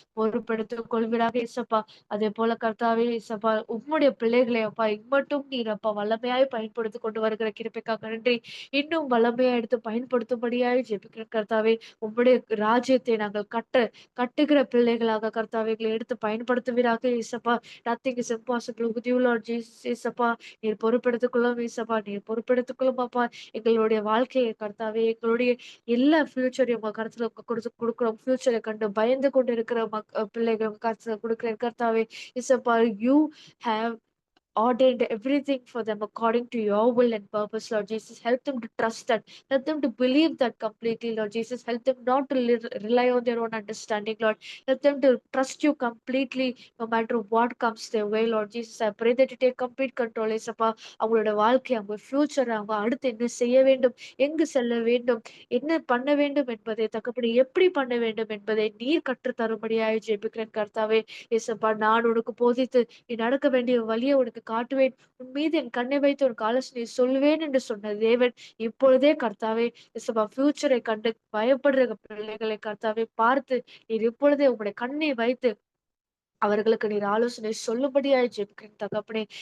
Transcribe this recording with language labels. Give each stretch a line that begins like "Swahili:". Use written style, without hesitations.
Tamil: பொறுப்படுத்திக் கொள்வீராக ஏசப்பா. அதே போல கர்த்தாவே ஏசப்பா உம்முடைய பிள்ளைகளை அப்பா இம்மட்டும் நீர் அப்பா வல்லமையாய் பயன்படுத்தி கொண்டு வருகிற கிருபைக்காக நன்றி. இன்னும் வல்லமையா எடுத்து பயன்படுத்தும்படியாய் ஜெபிக்கிறேன் கர்த்தாவே. உம்முடைய ராஜ்யத்தை நாங்கள் கட்டுகிற பிள்ளைகளாக கர்த்தாவை எங்களை எடுத்து பயன்படுத்துவீராக ஏசப்பா.
English: Nothing is impossible with you, Lord Jesus.
Tamil: ஏசப்பா நீர் பொறுப்பெடுத்துக்கொள்ளும் ஏசப்பா. நீர் பொறுப்பெடுத்துக்கொள்ளும் அப்பா. எங்களுடைய வாழ்க்கையை கர்த்தாவே எங்களுடைய எல்லா ஃபியூச்சரையும் உங்க கருத்துல கொடுக்குறோம். ஃபியூச்சரை கண்டு பயந்து கொண்டு இருக்கிற பிள்ளைகள் உங்க கருத்துல கொடுக்கிறேன் கர்த்தாவே.
English: ஏசப்பா you have ordained everything for them according to your will and purpose, Lord Jesus. Help them to trust that. Help them to believe that completely, Lord Jesus. Help them not to rely on their own understanding, Lord. Help them to trust you completely no matter what comes their way, Lord Jesus. I pray that you take complete control, ஏசப்பா.
Tamil: அவங்களோட வாழ்க்கை அவங்க future அவங்க அடுத்து என்ன செய்ய வேண்டும், எங்கு செல்ல வேண்டும், என்ன பண்ண வேண்டும் என்பதை தக்கப்படி எப்படி பண்ண வேண்டும் என்பதை நீர் கற்றுத் தரும்படியாய் ஜெபிக்கிறேன் கர்த்தாவே. ஏசப்பா நான் உனக்கு போதித்து நீ நடக்க வேண்டிய வழியை உனக்கு காட்டுவேன். உன் மீது என் கண்ணை வைத்து ஒரு ஆலோசனை சொல்லுவேன் என்று சொன்ன தேவன் இப்பொழுதே கர்த்தாவே இசப்பா ஃபியூச்சரை கண்டு பயப்படுற பிள்ளைகளை கர்த்தாவே பார்த்து நீர் இப்பொழுதே உங்களுடைய கண்ணை வைத்து அவர்களுக்கு நீர் ஆலோசனை சொல்லும்படியாய் ஜெபிக்கிறேன் தகப்பனே.